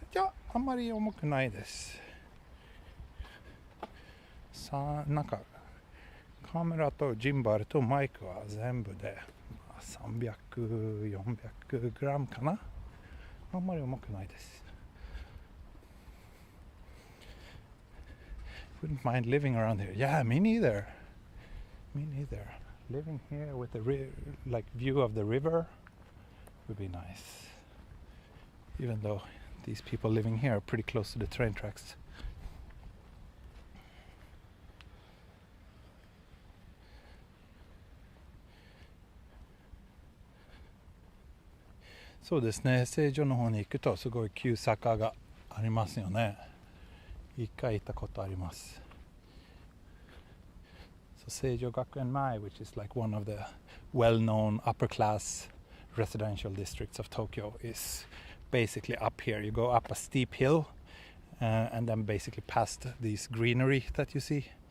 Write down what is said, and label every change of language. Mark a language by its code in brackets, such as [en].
[ja] いや、あんまり重くないです。さあ、なんかカメラとジンバルとマイクは全部で300、400グラムかな？あんまり重くないです。 [en] Wouldn't mind living around here. Yeah, me neither. Living here with the like view of the river would be nice. Even though these people living here are pretty close to the train tracks. [ja] So ですね、成城の方に行くとすごい急坂がありますよね。一回行ったことあります。 [en] So Seijo Gakuenmai, which is like one of the well-known upper-class residential districts of Tokyo, is basically up here. You go up a steep hill and then basically past these greenery that you see.